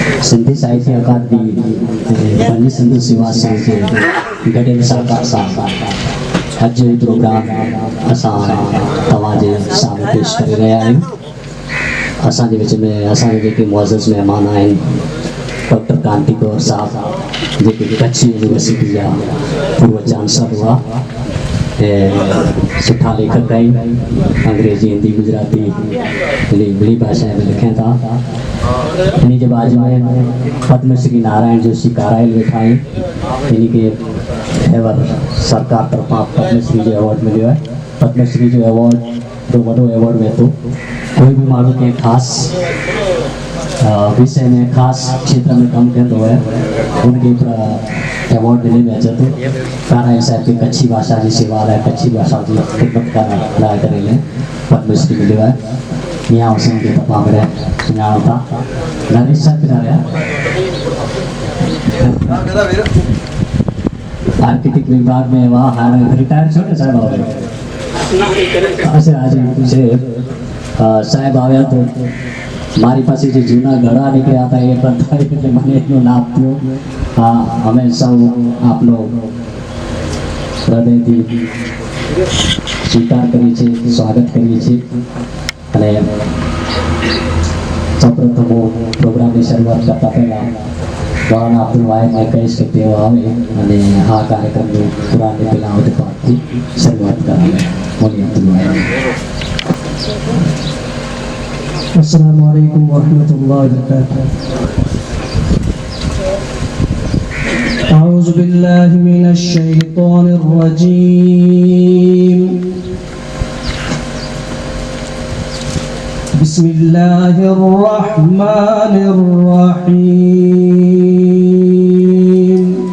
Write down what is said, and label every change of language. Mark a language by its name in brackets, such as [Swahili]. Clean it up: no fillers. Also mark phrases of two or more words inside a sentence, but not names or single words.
[Sindhi] सिंधी साहित्य अकादमी पंहिंजी सिंधु सेवा संघ जे गॾियल सहकार सां अॼु जो प्रोग्राम असां तव्हांजे साम्हूं पेश करे रहिया आहियूं। असांजे विच में असांजे जेके मुअज़्ज़ज़ महिमान आहिनि डॉक्टर कांति गौर साहब जेके कच्छ यूनिवर्सिटी जा पूर्व चांसलर हुआ ऐं सुठा लेखक आहिनि, अंग्रेजी हिंदी गुजराती ॿिनी भाषा में लिखनि था। इन जे बाजू में पद्मश्री नारायण जोशी कारायल वेठा आहिनि। इन खे एवर सरकार तरफां पद्मश्री जो अवॉर्ड मिलियो आहे। पद्मश्री जो अवॉर्ड जो वॾो अवॉर्ड में तो कोई भी माण्हू के ख़ासि विषय में ख़ासि क्षेत्र में कमु कंदो आहे उनखे अवॉर्ड ॾिने में अचे थो। कारायल साहिब खे कच्छी भाषा जी सेवा लाइ कच्छी भाषा जी ख़िदमत करण लाइ करे पद्मश्री मिलियो आहे। मियां हुसैन खे तमामु घणे सुञाणो था। नरेश साहब किथां रहिया? आर्किटेक्ट विभाग में हुआ, हाणे रिटायर छो न साहिब अच्छा आज साहिब [Gujarati] આવ્યા તો મારી પાસે જે જૂના ઘડા નીકળ્યા હતા એ પણ એટલે મને એનું નામ થયું। હા, અમે સૌ આપનો હૃદયથી સ્વીકાર કરીએ છીએ, સ્વાગત કરીએ છીએ। અને સૌપ્રથમ હું પ્રોગ્રામની શરૂઆત કરતા પહેલાં મૌલાના અબ્દુલ વાહિદને કહીશ કે તેઓ આવે અને આ કાર્યક્રમની પુરાની પહેલાં આવતી પાઠથી શરૂઆત કરાવે। મૌલાના અબ્દુલ વાહિદ। [Arabic] السلام عليكم ورحمة الله وبركاته. أعوذ بالله من الشيطان الرجيم. بسم الله الرحمن الرحيم.